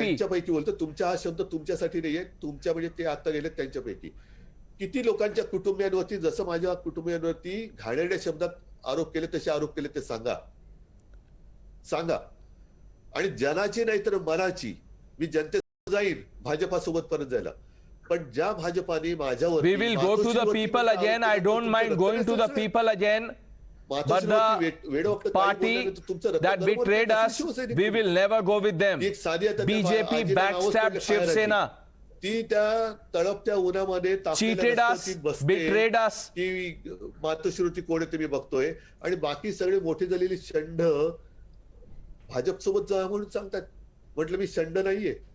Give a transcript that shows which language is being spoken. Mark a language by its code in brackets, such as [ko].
[mr] त्यांच्यापैकी बोलतो, तुमचा हा शब्द तुमच्यासाठी नाहीये, तुमच्या म्हणजे ते आता गेले त्यांच्यापैकी किती लोकांच्या कुटुंबियांवरती, जसं माझ्या कुटुंबियांवरती घाणेरड्या शब्दात आरोप केले तसे आरोप केले ते सांगा. आणि जनाची नाही तर मनाची मी जनतेत जाईल भाजपासोबत परत जायला, पण ज्या भाजपाने माझ्यावर [en] We will go to the people again. I don't mind going to the people again. But the party that betrayed us, we will never go with them. BJP backstabbed Shiv Sena. [mr] ती त्या तळपत्या उन्हामध्ये [en] Cheated us, betrayed us. [mr] ती मातोश्रीवरती कोण आहे ते मी बघतोय, आणि बाकी सगळे मोठी झालेली षंड भाजप सोबत जा म्हणून सांगतात. म्हटलं मी षंड नाहीये.